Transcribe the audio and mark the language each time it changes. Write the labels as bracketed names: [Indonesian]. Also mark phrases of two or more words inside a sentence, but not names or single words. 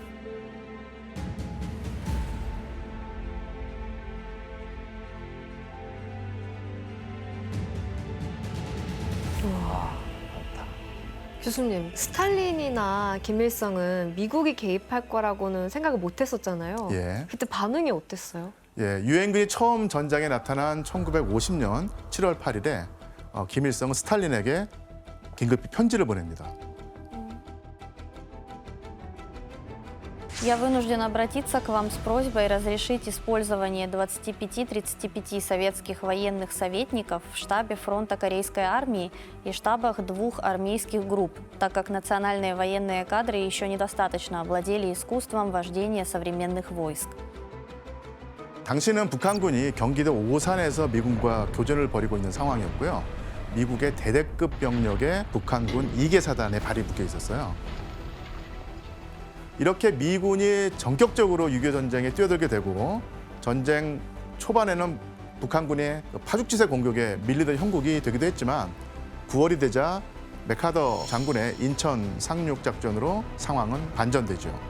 [Korean] 교수님, 스탈린이나 김일성은 미국이 개입할 거라고는 생각을 못 했었잖아요. 예. 그때 반응이 어땠어요? 예, 유엔군이 처음 전장에 나타난 1950년 7월 8일에 김일성은 스탈린에게 긴급히 편지를 보냅니다. [Russian] Я вынужден обратиться к вам с просьбой разрешить использование 25-35 советских военных советников в штабе фронта Корейской армии и штабах 2 армейских групп, так как национальные военные кадры еще недостаточно овладели искусством вождения современных войск. [Korean] 당시는 북한군이 경기도 오산에서 미군과 교전을 벌이고 있는 상황이었고요. 미국의 대대급 병력에 북한군 2개 사단에 발이 묶여 있었어요. 이렇게 미군이 전격적으로 6.25 전쟁에 뛰어들게 되고 전쟁 초반에는 북한군의 파죽지세 공격에 밀리던 형국이 되기도 했지만 9월이 되자 맥카더 장군의 인천 상륙 작전으로 상황은 반전되죠.